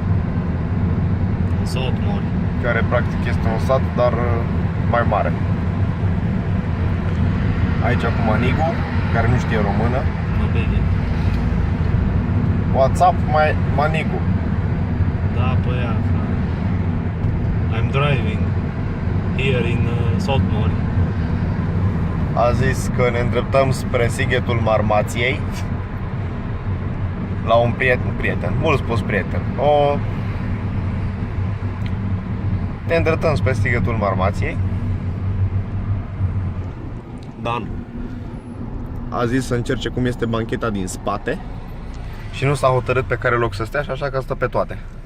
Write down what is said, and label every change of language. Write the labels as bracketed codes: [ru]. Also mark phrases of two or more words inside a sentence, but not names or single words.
[ro] Salt Mare, care practic este un sat, dar mai mare. Aici cu Manigu, care nu știe română. nu bine. WhatsApp, Manigu. Da, pe aia, [en] I'm driving here in Salt Mare. [ro] A zis că ne îndreptăm spre Sighetul Marmației, la un prieten, mult spus prieten. Ne îndreptăm spre Sighetul Marmației. Dan a zis să încerce cum este bancheta din spate și nu s-a hotărât pe care loc să stea, și așa că stă pe toate.